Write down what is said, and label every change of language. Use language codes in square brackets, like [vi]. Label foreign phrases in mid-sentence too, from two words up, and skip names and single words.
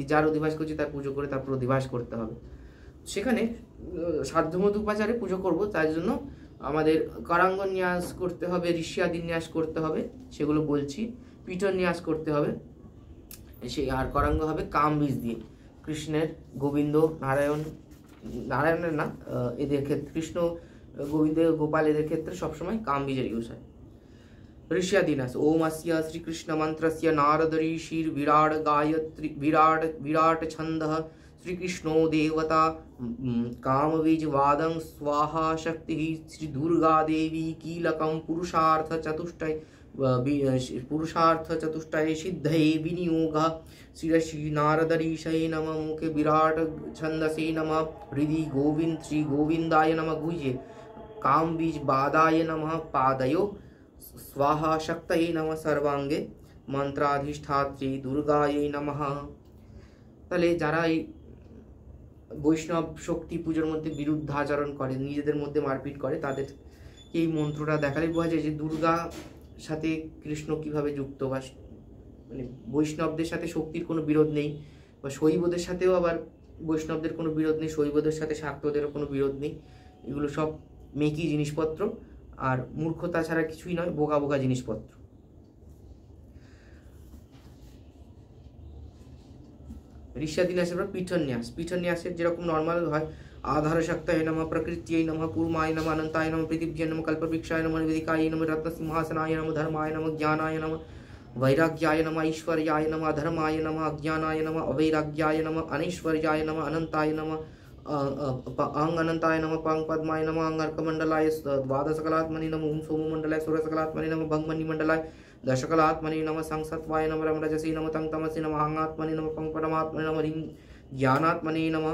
[bn] যার অধিবাস করছে তার পুজো করে তারপর অধিবাস করতে হবে। সেখানে সাধ্যমত উপাচারে পুজো করব, তার জন্য আমাদের করাঙ্গ ন্যাস করতে হবে, ঋষ্যাদি ন্যাস করতে হবে, সেগুলো বলছি। পীঠ ন্যাস করতে হবে, আর করাঙ্গ হবে কাম বীজ দিয়ে। কৃষ্ণের, গোবিন্দ, নারায়ণের না, এদের ক্ষেত্রে কৃষ্ণ, গোবিন্দ, গোপাল এদের ক্ষেত্রে সবসময় কাম বীজের ইউজ হয়। [sa] ऋष्यादिनास ओम अस्य श्री कृष्ण मंत्रस्य नारद ऋषिर विराट गायत्री विराट छंदः श्री कृष्णो देवता कामबीज वादं स्वाहा शक्ति श्री दुर्गा देवी कीलकं पुरुषार्थ चतुष्टय सिद्धये विनियोगः श्री नारद ऋषये नमः मुखे विराट छंदसे नमः हृदि गोविंद श्री गोविंदाय नमः गुह्ये कामबीज वादाय नमः पादयो स्वाहा शक्तये नमः सर्वांगे मंत्राधिष्ठात्री दुर्गायै नमः। [bn] তাহলে যারা এই বৈষ্ণব শক্তি পুজোর মধ্যে বিরুদ্ধাচরণ করে, নিজেদের মধ্যে মারপিট করে, তাদের এই মন্ত্রটা দেখালে বোঝা যায় যে দুর্গা সাথে কৃষ্ণ কিভাবে যুক্ত, বা মানে বৈষ্ণবদের সাথে শক্তির কোনো বিরোধ নেই, বা শৈবদের সাথেও আবার বৈষ্ণবদের কোনো বিরোধ নেই, শৈবদের সাথে শাক্তদেরও কোনো বিরোধ নেই। এগুলো সব মেকি জিনিসপত্র, আর মূর্খতা ছাড়া কিছুই নয়, বোকা বোকা জিনিসপত্র। ঋষ্যাদি ন্যাসের পর পীঠন্যাস। পীঠন্যাসের যেরকম নর্মাল হয় [sa] आधार शक्तये नमः प्रकृत्यै नमः कूर्माय नमः अनंताय नमः पृथिव्यै नमः कल्पवृक्षाय नमः वेदिकाय नमः रत्नसिंहासनाय नमः धर्माय नमः ज्ञानाय नमः वैराग्याय नमः ऐश्वर्याय नमः धर्माय नमः अज्ञानाय नमः अवैराग्याय नमः अनैश्वर्याय नमः अनंताय नमः अंग अनंताय नमः पंग पद्माय नमः अंग अर्कमंडलाय द्वादशकलात्मनि नमः ओम सोममंडलाय सूर्यसकलात्मनि नमः भंगमणिमंडलाय दशकलात्मनि नमः संसत्वाय नमः रमरजसी नमः तंग तमसि नमः अंगात्मनि नमः पंग परमात्मनि नमः ह्रीं ज्ञानात्मने नमः।